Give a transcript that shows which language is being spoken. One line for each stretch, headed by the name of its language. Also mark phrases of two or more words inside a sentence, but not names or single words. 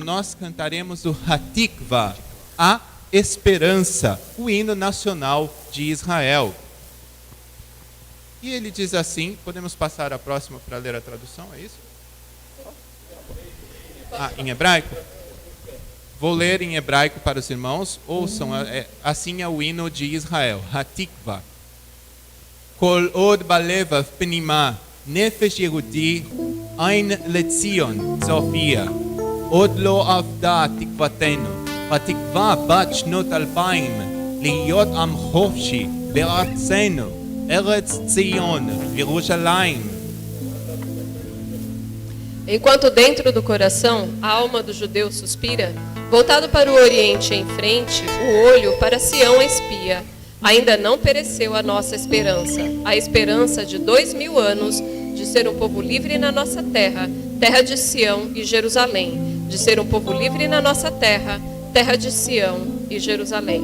Portuguese: Nós cantaremos o Hatikva, a esperança, o hino nacional de Israel. E ele diz assim, podemos passar a próxima para ler a tradução, é isso? Ah, em hebraico? Vou ler em hebraico para os irmãos. Ouçam, assim é o hino de Israel. Hatikva.
Hebrew: כל עוד בלבב פנימה, נפש יהודי, עין לציון, צופיה. עוד לא אבדה תקוותנו, התקווה בת שנות אלפיים, להיות עם חופשי בארצנו, ארץ ציון, ירושלים.
Portuguese: Enquanto dentro do coração a alma do judeu suspira, voltado para o Oriente em frente, o olho para Sião espia. Ainda não pereceu a nossa esperança, a esperança de 2000 anos de ser um povo livre na nossa terra, terra de Sião e Jerusalém, de ser um povo livre na nossa terra, terra de Sião e Jerusalém.